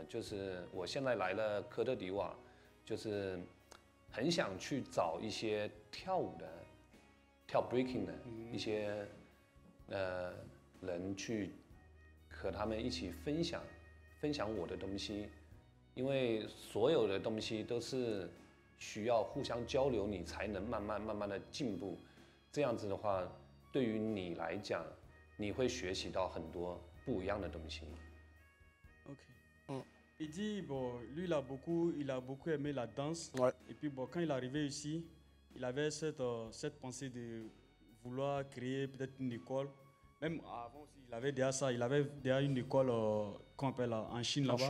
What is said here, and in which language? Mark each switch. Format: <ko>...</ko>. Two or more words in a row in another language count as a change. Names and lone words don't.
<zh>就是我现在来了科特迪瓦，就是很想去找一些跳舞的、跳 breaking 的一些人去和他们一起分享我的东西， 因为所有的东西都是需要互相交流，你才能慢慢的进步。这样子的话，对于你来讲，你会学习到很多不一样的东西。</zh> <fr>OK. Il dit, bon, lui, il a beaucoup aimé la danse. Et puis, bon, quand il est arrivé ici, il avait cette pensée de vouloir créer peut-être une école. Même avant aussi, il avait déjà ça. Il avait déjà une école qu'on appelle en Chine là-bas.</fr>